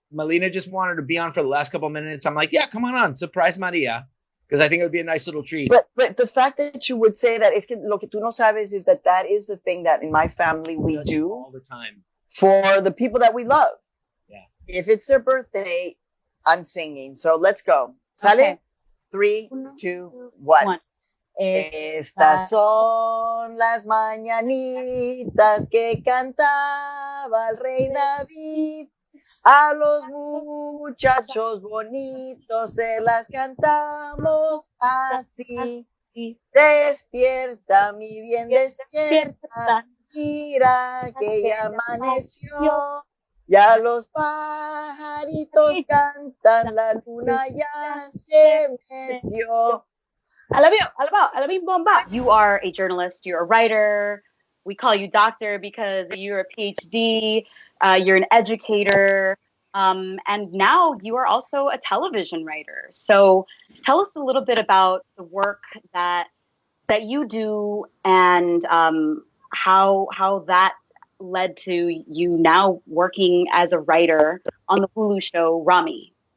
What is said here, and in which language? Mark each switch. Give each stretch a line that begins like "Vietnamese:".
English: Melina just wanted to be on for the last couple of minutes. I'm like, yeah, come on, surprise Maria, because I think it would be a nice little treat. But the fact that you would say that,
Spanish: es que lo que tú no sabes
English: is that is the thing that in my family we do all the time for the people that we love. Yeah. If it's their birthday, I'm singing. So let's go. Sale? Okay. 3, 2, 1.
Spanish: Estas son las mañanitas que cantaba el rey David. A los muchachos bonitos se las cantamos así. Despierta, mi bien, despierta. Mira que ya amaneció. Ya los pajaritos cantan, la luna ya se metió. Alabim bomba.
English: You are a journalist, you're a writer. We call you doctor because you're a PhD, you're an educator, and now you are also a television writer. So tell us a little bit about the work that you do and how that led to you now working as a writer on the Hulu show Rami.